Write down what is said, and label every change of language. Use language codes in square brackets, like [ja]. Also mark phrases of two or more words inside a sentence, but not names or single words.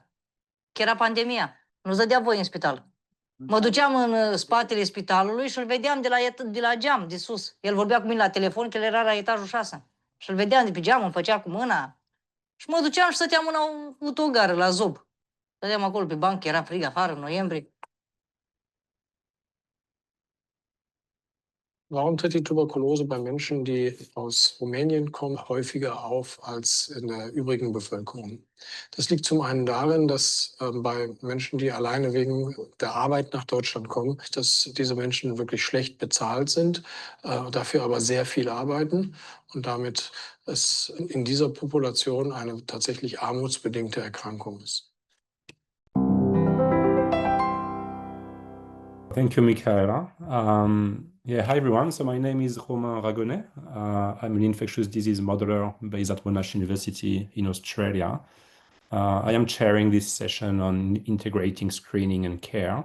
[ro] Că era pandemia, nu-ți dădea voie în spital. Mă duceam în spatele spitalului și îl vedeam de la geam, de sus. El vorbea cu mine la telefon, că el era la etajul 6. Și îl vedeam de pe geam, îmi făcea cu mâna. Și mă duceam și stăteam în autogară, la Zob. Stăteam acolo pe bancă, era frig afară, în noiembrie. [de] Warum tritt die Tuberkulose bei Menschen, die aus Rumänien kommen, häufiger auf als in der übrigen Bevölkerung? Das liegt zum einen darin, dass bei Menschen, die alleine wegen der Arbeit nach Deutschland kommen, dass diese Menschen wirklich schlecht bezahlt sind, dafür aber sehr viel arbeiten und damit es in dieser Population eine tatsächlich armutsbedingte Erkrankung ist. [en] Thank you, Michaela. Hi everyone. So my name is Romain Ragonnet. I'm an infectious disease modeler based at Monash University in Australia. I am chairing this session on integrating screening and care.